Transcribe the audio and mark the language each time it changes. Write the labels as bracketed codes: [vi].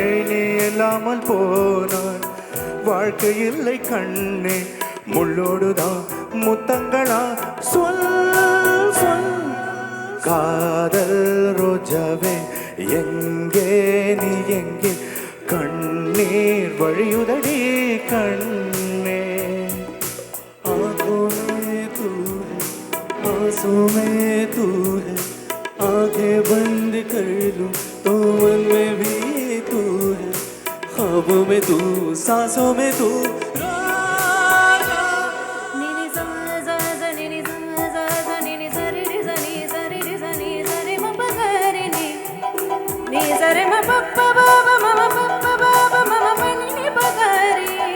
[ta] நீ இல்லாமல் போனாள் வாழ்க்கை இல்லை கண்ணே, முள்ளோடுதான் முத்தங்களா சொல் சொல். காதல் ரோஜாவே எங்கே நீ எங்கே, கண்ணீர் வழியுதடி கண்ணே. [hi] आँखों में तू है, आंसू में तू है, आंखें बंद कर लूं तो मन में भी तू है, ख्वाबों में तू, सांसों में तू. Nini sa sa sa nini sa sa sa nini sa ri sa ni sa ri sa ni sa re ma pa ga re ni ni sa re ma pa pa ba ba ma ma pa pa ba ba ma ma pa ni ni pa ga re